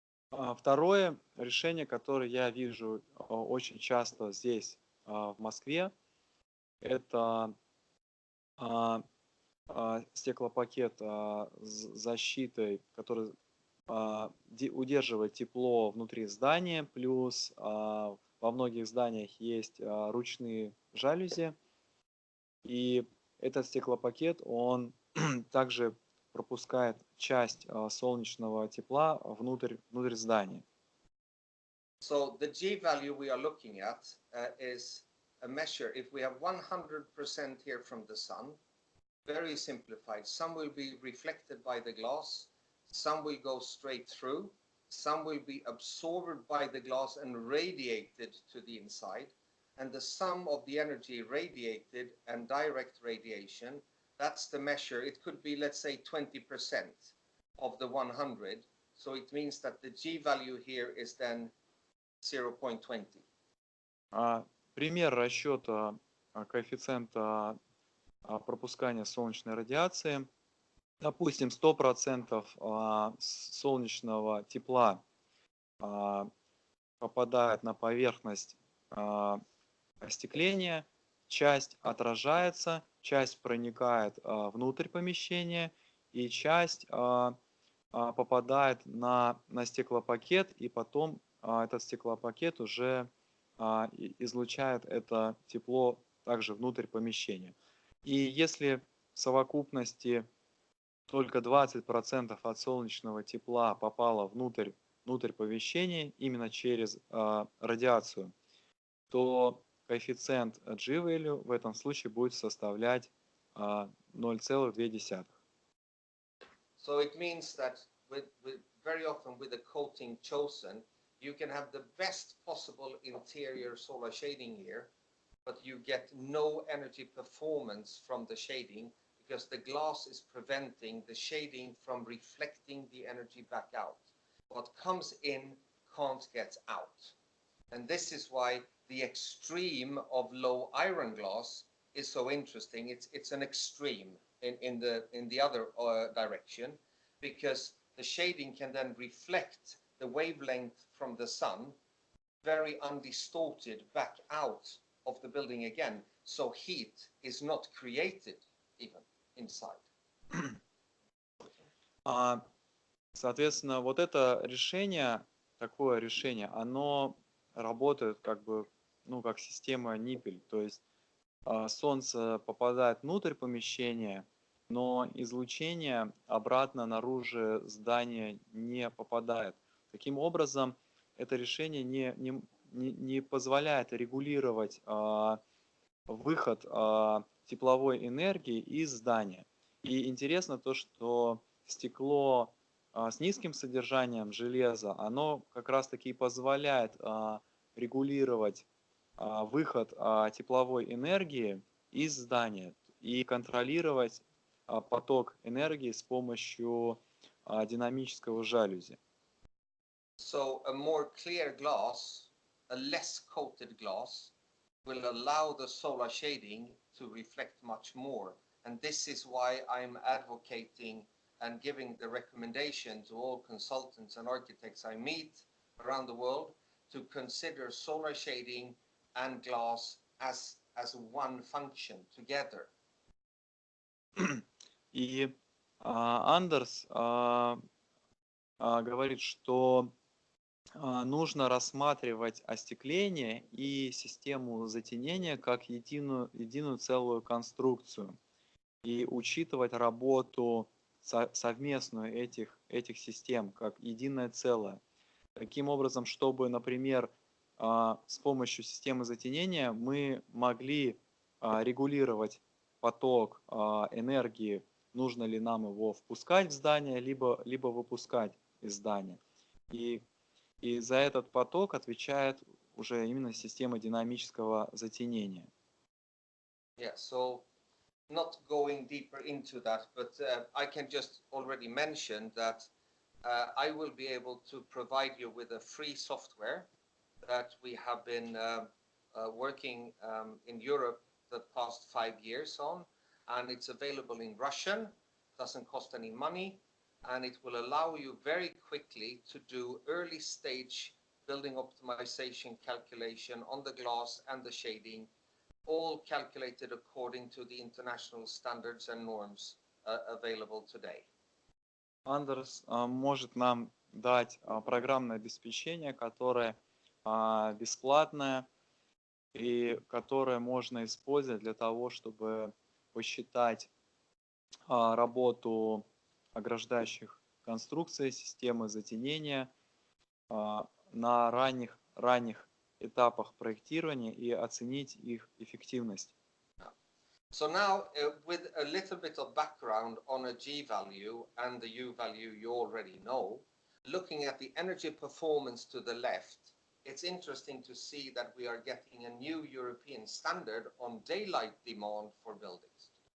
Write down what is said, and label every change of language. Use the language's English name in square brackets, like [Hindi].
[Russian] Второе решение, которое я вижу очень часто здесь, в Москве, это стеклопакет с защитой, который удерживает тепло внутри здания, плюс во многих зданиях есть ручные жалюзи. И этот стеклопакет, он также пропускает часть солнечного тепла внутрь здания. [English] So the G value we are looking at is a measure. If we have 100% here from the sun, very simplified, some will be reflected by the glass, some will go straight through, some will be absorbed by the glass and radiated to the inside, and the sum of the energy radiated and direct radiation, that's the measure. It could be, let's say, 20% of the 100. So it means that the G value here is then 0.20. [Russian] Пример расчета коэффициента пропускания солнечной радиации. Допустим, 100% солнечного тепла попадает на поверхность остекления, часть отражается, часть проникает внутрь помещения, и часть попадает на стеклопакет, и потом этот стеклопакет уже излучает это тепло также внутрь помещения. И если в совокупности только 20% от солнечного тепла попало внутрь помещения именно через радиацию, то коэффициент G-value в этом случае будет составлять 0,2. [English] So it means that very often with the coating chosen, you can have the best possible interior solar shading here, but you get no energy performance from the shading because the glass is preventing the shading from reflecting the energy back out. What comes in can't get out. And this is why the extreme of low iron glass is so interesting. It's an extreme in the other direction, because the shading can then reflect the wavelength from the sun very undistorted back out of the building again, so heat is not created even inside. [Russian] Соответственно, вот это решение, такое решение, оно работает как бы, как система ниппель, то есть солнце попадает внутрь помещения, но излучение обратно наружу здания не попадает. Таким образом, это решение не позволяет регулировать выход тепловой энергии из здания. И интересно то, что стекло с низким содержанием железа, оно как раз-таки позволяет регулировать выход тепловой энергии из здания и контролировать поток энергии с помощью динамического жалюзи. [English] So a more clear glass, a less coated glass, will allow the solar shading to reflect much more. And this is why I'm advocating and giving the recommendation to all consultants and architects I meet around the world to consider solar shading and glass as one function together. [Russian] И Андерс говорит, что нужно рассматривать остекление и систему затенения как единую целую конструкцию и учитывать работу совместную этих систем как единое целое. Таким образом, чтобы, например, с помощью системы затенения мы могли регулировать поток энергии, нужно ли нам его впускать в здание, либо выпускать из здания. И за этот поток отвечает уже именно система динамического затенения. [English] Yeah, so not going deeper into that, but I can just already mention that I will be able to provide you with a free software that we have been working in Europe the past 5 years on, and it's available in Russian, doesn't cost any money, and it will allow you very quickly to do early stage building optimization calculation on the glass and the shading, all calculated according to the international standards and norms available today. [Russian] Андерс может нам дать программное обеспечение, которое бесплатное и которое можно использовать для того, чтобы посчитать работу ограждающих конструкций, системы затенения на ранних этапах проектирования и оценить их эффективность. [English] So now, with a little bit of background on a G value and the U value you already know, looking at the energy performance to the left, it's interesting to see that we are getting a new European standard on daylight demand for buildings.